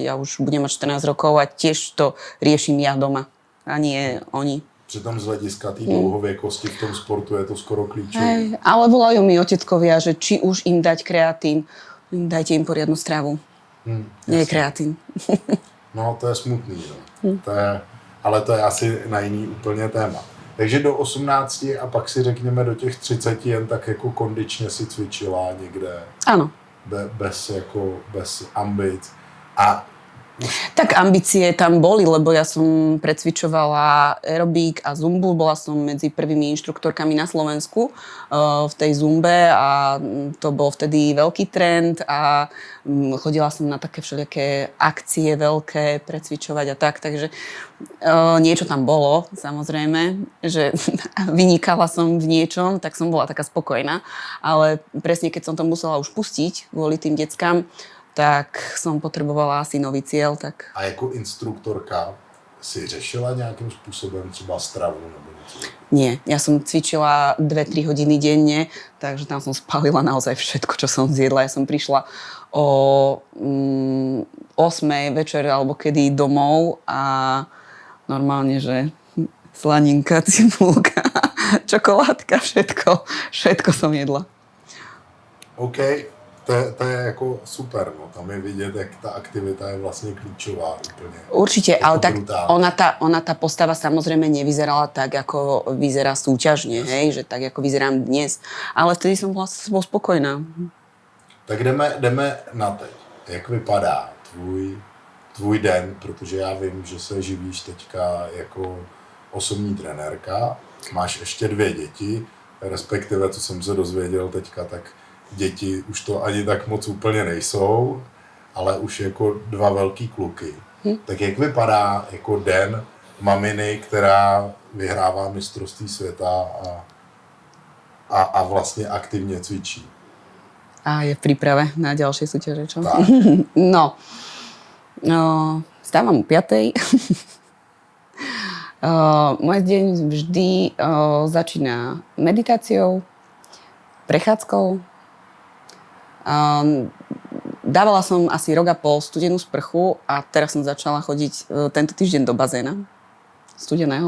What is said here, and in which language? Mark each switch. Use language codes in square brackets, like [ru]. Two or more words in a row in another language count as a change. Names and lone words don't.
[sk] Ja už budem mať 14 rokov a tiež to riešim ja doma a nie oni. [cs] Přitom z hlediska té dlouhověkosti v tom sportu je to skoro klíčové. [sk] Ale volajú mi oteckovia, že či už im dať kreatín, dajte im poriadnu stravu. Nie je kreatín. [cs] No to je smutný, no. Ale to je asi na jiný úplně téma. Takže do 18 a pak si řekněme do těch 30 jen tak jako kondičně si cvičila někde. [sk] Áno. [cs] Bez ambic. [sk] A tak ambície tam boli, lebo ja som precvičovala aerobík a zumbu. Bola som medzi prvými inštruktorkami na Slovensku v tej zumbe a to bol vtedy veľký trend a chodila som na také všelijaké akcie veľké, precvičovať a tak, takže niečo tam bolo, samozrejme, že vynikala som v niečom, tak som bola taká spokojná, ale presne keď som to musela už pustiť kvôli tým deckám, tak som potrebovala asi nový cieľ. Tak. [cs] A jako instruktorka si řešila nějakým způsobem třeba stravu nebo něco? [sk] Nie, ja som cvičila 2-3 hodiny denne, takže tam som spálila naozaj všetko, čo som zjedla. Ja som prišla o 8 večer alebo kedy domov a normálne, že slaninka, cibulka, čokoládka, všetko som jedla. [cs] OK. To je jako super, no. Tam je vidět, jak ta aktivita je vlastně klíčová úplně. [sk] Určite, ale tak ona tá postava samozrejme nevyzerala tak, ako vyzerá súťažne, hej, že tak, ako vyzerám dnes. Ale vtedy som bola spokojná. [cs] Tak jdeme na teď. Jak vypadá tvůj den, protože já vím, že se živíš teďka jako osobní trenérka. Máš ještě 2 děti, respektive, co jsem se dozvěděl teďka, tak děti už to ani tak moc úplně nejsou. ale už jako 2 velký kluky. Tak jak vypadá jako den maminy, která vyhrává mistrovství světa a vlastně aktivně cvičí? [sk] A je v príprave na ďalšie súťaže, čo? Tak. No, stávam o 5:00. Môj deň vždy začína meditáciou, prechádzkou. Dávala som asi rok a pol studenú sprchu a teraz som začala chodiť tento týždeň do bazéna studeného.